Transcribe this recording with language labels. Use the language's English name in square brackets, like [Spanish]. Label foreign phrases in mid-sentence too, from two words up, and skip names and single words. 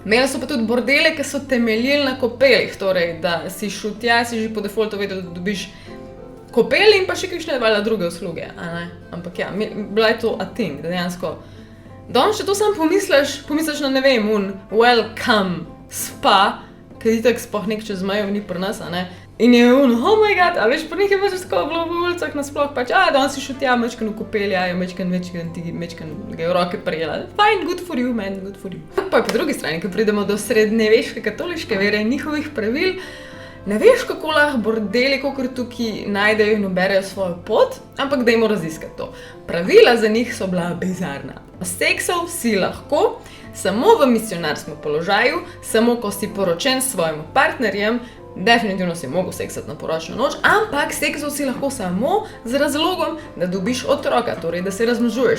[Slovenian] Imeli so pa tudi bordele, ki so temeljili na kopelih, torej, da si šel tja, si že po defaultu vedel, da dobiš kopeli in pa še kakšne druge usluge, a ne? Ampak ja, bila je to [English] a thing, [Slovenian] da dejansko. Danes, če to sam pomisliš na, ne vem, [English] welcome spa, [Slovenian] ker itak sploh nek čez mejo ni pri nas, a ne? In je [English] oh my god, [Slovenian] a veš, pri njih je pač tako bilo v ulicah nasploh, pač, danes si šel tja, mečken v kopelj, mečken ga je v roke prijela. [English] Fine, good for you, man, good for you. [Slovenian] Pa po drugi strani, ko pridemo do srednjeveške katoliške vere in njihovih pravil, ne veš, kako lahko bordeli, kakor tukaj najdejo in uberejo svojo pot, ampak dajmo raziskati to. Pravila za njih so bila bizarna. Seksal si lahko samo v misionarskem položaju, samo ko si poročen s svojim partnerjem, definitivno si mogel seksati na poročno noč, ampak seksal si lahko samo z razlogom, da dobiš otroka, torej da se razmnožuješ.